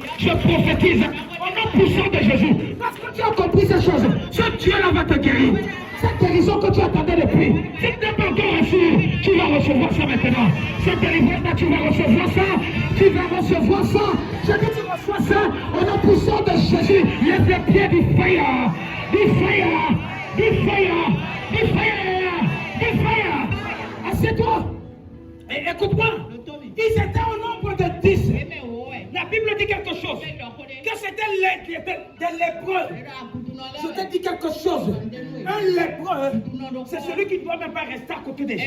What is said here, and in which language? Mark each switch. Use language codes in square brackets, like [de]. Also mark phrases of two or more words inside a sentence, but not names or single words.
[fr] Je prophétise au nom puissant de Jésus. Parce que tu as compris ces choses, ce Dieu-là va te guérir. Cette guérison que tu attendais depuis, si tu n'es pas encore reçu, tu vas recevoir ça maintenant. Cette délivrance-là, tu vas recevoir ça. Tu vas recevoir ça. Je dis tu reçois ça au nom puissant de Jésus. Lève les pieds du fire. Du fire. Du fire. Du fire. Du fire. Assieds-toi. Et écoute-moi. Ils étaient au nombre de 10. La Bible dit quelque chose. Que c'était des lépreux. Je te dis quelque chose. Un lépreux, c'est celui qui ne doit même pas rester à côté des gens.